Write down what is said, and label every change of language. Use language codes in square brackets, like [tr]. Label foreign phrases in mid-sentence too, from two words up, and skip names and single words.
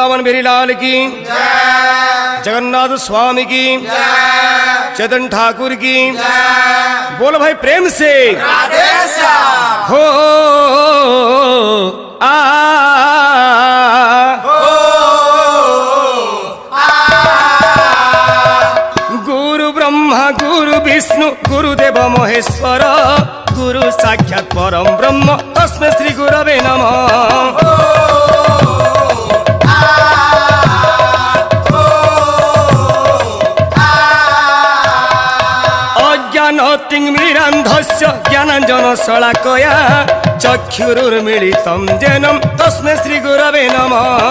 [hi] बिहारी लाल की जगन्नाथ स्वामी की चेतन ठाकुर की बोलो भाई प्रेम से हो आ [sa] गुरु ब्रह्मा गुरु विष्णु गुरुदेव महेश्वर गुरु साक्षात परम ब्रह्म तस्मै श्री गुरवे नमः। अज्ञानतिमिरान्धस्य ज्ञानाञ्जन शलाकया चक्षुरुर्मिलितं येन तस्मै श्री गुरवे नमः।